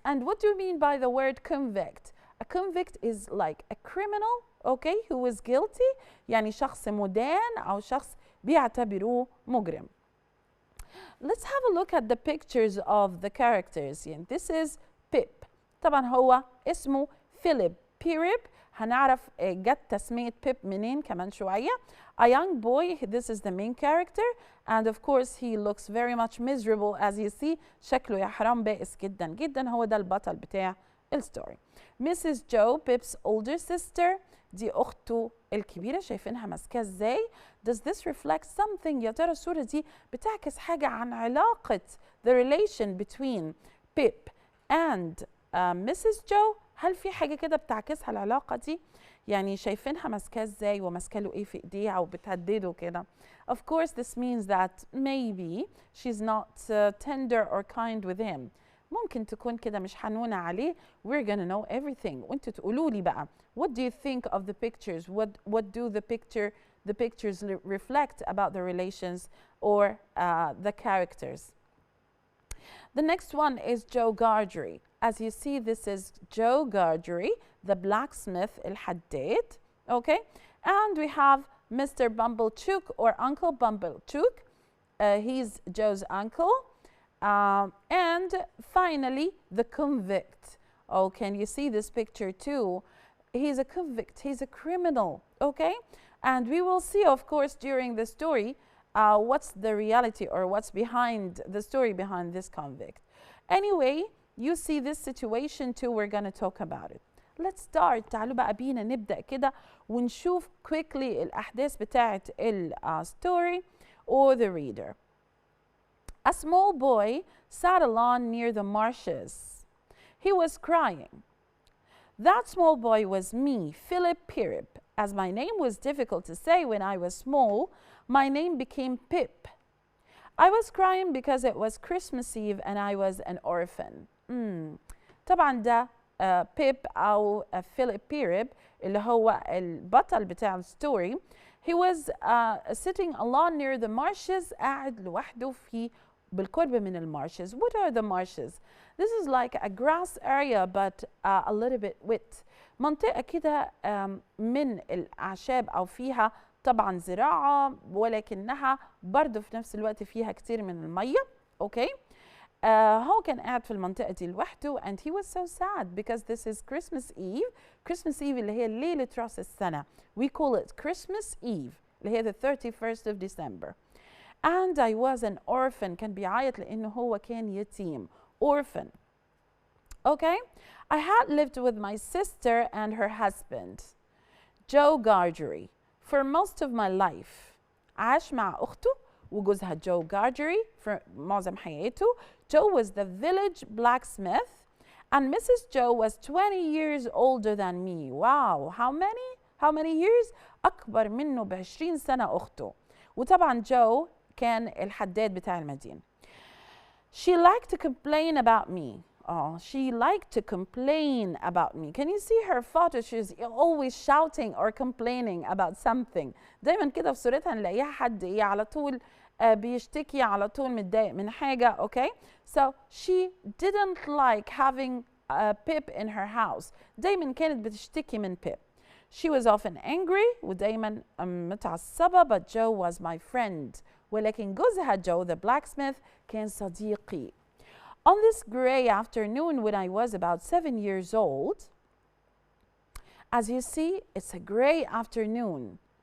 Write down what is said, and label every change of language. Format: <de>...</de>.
<en>And what do you mean by the word convict? A convict is like a criminal, okay, who is guilty.</en> <ar>يعني شخص مدان أو شخص بيعتبروه مجرم.</ar> <en>Let's have a look at the pictures of the characters. يعني this is Pip.</en> <ar>طبعا هو اسمه فيليب بيريب. هنعرف جت تسمية بيب منين كمان شوية.</ar> <en>A young boy, this is the main character, and of course he looks very much miserable as you see.</en> <ar>شكله يا حرام بائس جدا جدا. هو ده البطل بتاع الستوري. Mrs.</ar> <en>Joe, Pip's older sister,</en> <ar>دي أخته الكبيرة. شايفينها ماسكاه ازاي؟</ar> <en>Does this reflect something؟</en> <ar>يا ترى الصورة دي بتعكس حاجة عن علاقة</ar> <en>the relation between Pip and Mrs.</en> <ar>Joe؟ هل في حاجة كده بتعكسها العلاقة دي؟ يعني شايفينها ماسكاه ازاي وماسكه له ايه في ايديها وبتهدده كده.</ar> <en>Of course this means that maybe she's not tender or kind with him.</en> <ar>ممكن تكون كده مش حنونة عليه.</ar> <en>We're gonna know everything.</en> <ar>وانتوا تقولوا لي بقى</ar> <en>what do you think of the pictures? What do the pictures reflect about the relations or the characters? The next one is Joe Gargery. As you see, this is Joe Gargery, the blacksmith, الحداد, okay? And we have Mr. Pumblechook or Uncle Pumblechook. He's Joe's uncle. And finally, the convict. Oh, can you see this picture too? He's a convict, he's a criminal, okay? And we will see, of course, during the story, what's the reality or what's behind the story behind this convict. Anyway, you see this situation too, we're going to talk about it. Let's start.</en> <ar>تعالوا بقى بينا نبدأ كده ونشوف quickly الأحداث بتاعت</ar> <en>story or the reader. A small boy sat alone near the marshes. He was crying. That small boy was me, Philip Pirip. As my name was difficult to say when I was small, my name became Pip. I was crying because it was Christmas Eve and I was an orphan.</en> <ar>طبعا ده بيب أو فيليب بيريب اللي هو البطل بتاع الستوري.</ar> <en>He was sitting alone near the marshes.</en> <ar>قاعد لوحده في بالقرب من المارشز.</ar> <en>What are the marshes? This is like a grass area but a little bit wet.</en> <ar>منطقة كده من الأعشاب أو فيها طبعا زراعة ولكنها برضه في نفس الوقت فيها كتير من المية. أوكي؟ هو كان قاعد في المنطقة دي لوحده</ar> <en>and he was so sad because this is Christmas Eve.</en> <ar>Christmas Eve اللي هي ليلة رأس السنة.</ar> <en>We call it Christmas Eve</en> <ar>اللي هي</ar> <en>the 31st of December. And I was an orphan.</en> <ar>كان بيعيط لأنه هو كان يتيم.</ar> <en>Orphan. Okay? I had lived with my sister and her husband, Joe Gargery, for most of my life.</en> <ar>عاش مع أخته وجوزها Joe Gargery for معظم حياته.</ar> <en>Joe was the village blacksmith and Mrs. Joe was 20 years older than me. Wow, how many? How many years?</en> <ar>أكبر منه ب20 سنة أخته. وطبعا Joe كان الحداد بتاع المدينة.</ar> <en>She liked to complain about me. Oh, she liked to complain about me. Can you see her photo? She's always shouting or complaining about something.</en> <ar>دايما كده في صورتها نلاقيها حد ايه على طول بيشتكي على طول متضايق من حاجة.</ar> <en>Okay? So she didn't like having Pip in her house.</en> <ar>دايما كانت بتشتكي من Pip.</ar> <en>She was often angry</en> <ar>ودايما متعصبة</ar> <en>but Joe was my friend.</en> <ar>ولكن جوزها Joe the blacksmith كان صديقي.</ar> <en>On this gray afternoon when I was about 7 years old, as you see, it's a gray afternoon.</en>